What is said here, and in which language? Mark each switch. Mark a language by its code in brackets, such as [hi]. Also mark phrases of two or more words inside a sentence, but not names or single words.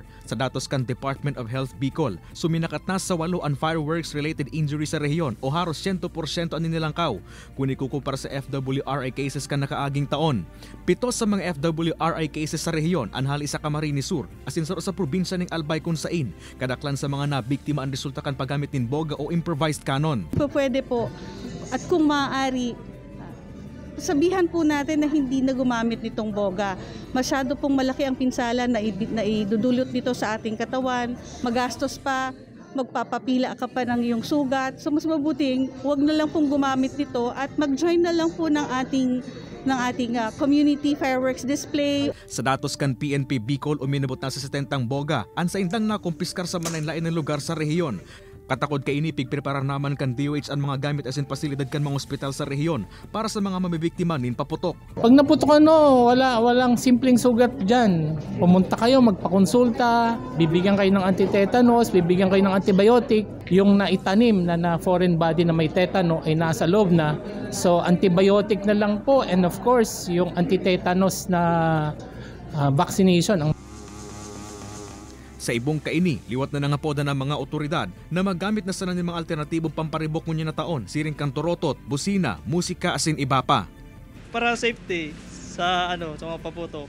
[bik] Sa datos kan Department of Health Bicol, suminakat na sa 8 ang [en] fireworks-related injury [bik] sa rehiyon o haros 100% ang nilangkaw kung ikukumpara sa FWRI cases kan nakaaging taon. 7 sa mga FWRI cases sa rehiyon ang hali sa Camarines Sur asin sa probinsya ng Albay kung sain kadaklan sa mga nabiktima ang resulta kan paggamit ng boga o improvised cannon. [tl] Pwede po. At kung maaari, sabihan po natin na hindi na gumamit nitong boga. Masyado pong malaki ang pinsala na idudulot nito sa ating katawan, magastos pa, magpapapila ka pa ng iyong sugat. So mas mabuting huwag na lang pong gumamit nito at mag-join na lang po ng ating [en] community fireworks display. [bik] Sa datos kan PNP Bicol, uminabot na sa 70 boga. Ansa indang nakumpiskar sa manlain ng lugar sa rehiyon. Katakod kay ini pigpreparar naman kan DOH ang mga gamit asin pasilidad kan mga ospital sa rehiyon para sa mga mamibiktima nin paputok. [tl] Pag naputok walang simpleng sugat diyan. Pumunta kayo, magpakonsulta, bibigyan kayo ng anti-tetanus, bibigyan kayo ng antibiotic. Yung naitanim na foreign body na may tetano ay nasa loob na. So antibiotic na lang po, [en] and of course [tl] yung anti-tetanus na vaccination. [bik] Sa ibong kaini, liwat na nangapoda ng mga otoridad na magamit na sana ng mga alternatibong pamparibok ngunya na taon, siring kantorotot, busina, musika asin iba pa. [tl] Para safety sa mga paputok.